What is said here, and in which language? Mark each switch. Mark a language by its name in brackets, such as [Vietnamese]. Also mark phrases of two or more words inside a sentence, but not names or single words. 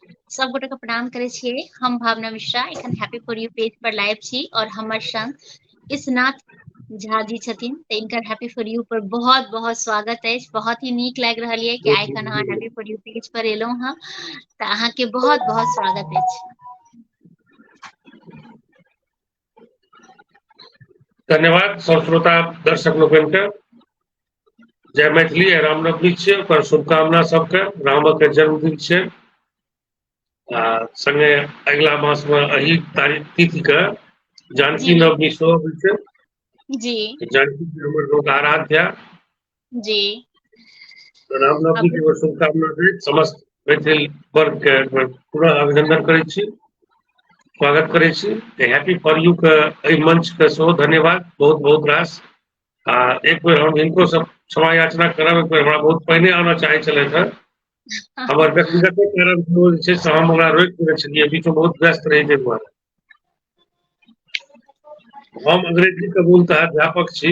[Maithili] सब गोटे के प्रणाम करे छियै। हम भावना मिश्रा एखन हैप्पी फॉर यू पेज पर लाइव छी और हमर संग इसनाथ झा जी छथिन, तऽ इनकर हैप्पी फॉर यू पर बहुत बहुत स्वागत अछि। बहुत ही नीक लागि रहल ये कि आइ खन अहाँ हैप्पी फॉर यू पेज पर एलहुं हँ, तऽ अहाँके बहुत बहुत स्वागत अछि। धन्यवाद सब श्रोता दर्शक लोकनि के। जय मैथिली, रामनवमी छै, ओकर शुभकामना सबके। रामक के जन्मदिन छै आ संगे अगिला मास में एही तारीख तिथि के जानकी जी नवमी सेहो होइ छै। जी जानकी जी हमर लोक आराध्या। जी रामनवमी अब के शुभकामना दैत समस्त मैथिल वर्ग के पूरा अभिनंदन करै छी, स्वागत करै छी। हैप्पी फॉर यू के एहि मंच के सेहो धन्यवाद बहुत बहुत रास। आ एक बेर हम हिनको सब क्षमा याचना करब, एक बेर हमरा बहुत पहिने आना चाहै छलथि हैं, हमर व्यक्तिगत कारण जे छै से हम ओकरा रोकि देने छलियै, बीच में बहुत व्यस्त रही ताहि दुआरे। हम अंग्रेजी के मूलतः अध्यापक छी,